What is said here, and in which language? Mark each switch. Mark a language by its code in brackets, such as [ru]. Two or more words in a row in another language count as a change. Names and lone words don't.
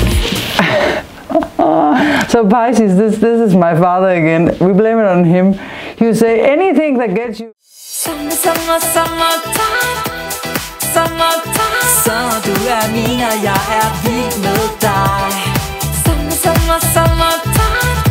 [en] So Pisces, this is my father again. We blame it on him. You say anything that gets you. Summer, summer, summertime. Summertime. [da] Så du mener, jeg er vild med dig. [en] Summer, summer, summertime.